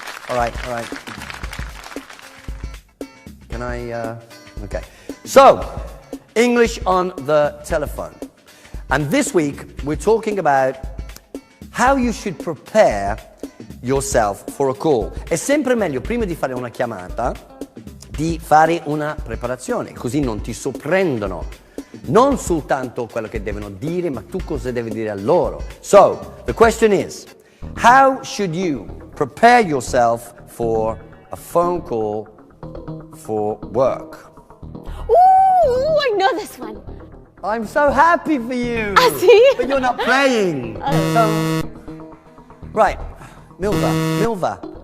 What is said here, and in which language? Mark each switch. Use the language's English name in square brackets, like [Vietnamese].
[English] All right. Can I... Okay. So, English on the telephone. And this week, we're talking about how you should prepare yourself for a call. [Italian] È sempre meglio, prima di fare una chiamata, di fare una preparazione, così non ti sorprendono. Non soltanto quello che devono dire, ma tu cosa devi dire a loro. [English] So, the question is, how should you prepare yourself for a phone call for work? Ooh, I know this one. I'm so happy for you. See? But you're not playing. Right, Milva.